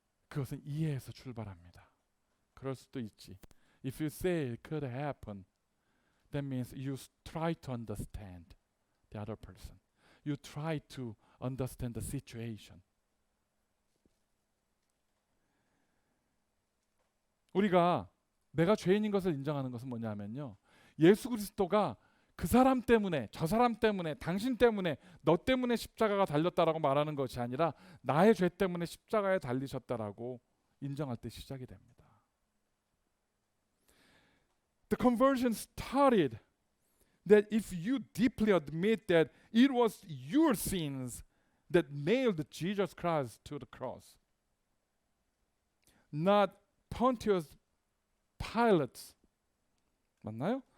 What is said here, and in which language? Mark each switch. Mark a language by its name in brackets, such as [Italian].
[Korean] 그것은 이해에서 출발합니다. 그럴 수도 있지. [English] If you say it could happen, that means you try to understand the other person. You try to understand the situation. [Korean] 우리가 내가 죄인인 것을 인정하는 것은 뭐냐면요. 예수 그리스도가 그 사람 때문에, 저 사람 때문에, 당신 때문에, 너 때문에 십자가가 달렸다라고 말하는 것이 아니라 나의 죄 때문에 십자가에 달리셨다라고 인정할 때 시작이 됩니다. [English] The conversion started that if you deeply admit that it was your sins that nailed Jesus Christ to the cross, not Pontius Pilate, [Korean] 맞나요?